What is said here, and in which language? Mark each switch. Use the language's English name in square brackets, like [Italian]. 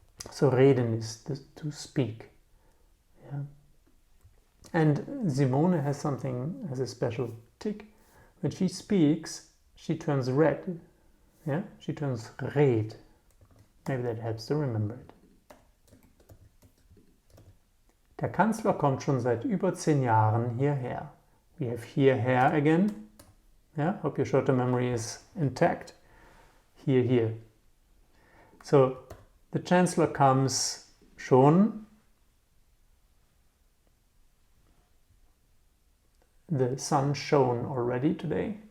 [English] So reden is to speak. Yeah. And Simone has a special tick. When she speaks, she turns red. Yeah, she turns red. Maybe that helps to remember it. [German] Der Kanzler kommt schon seit über 10 Jahren hierher. [English] We have hierher again. Yeah, hope your short-term memory is intact. Here. So The Chancellor comes schon. The sun shone already today.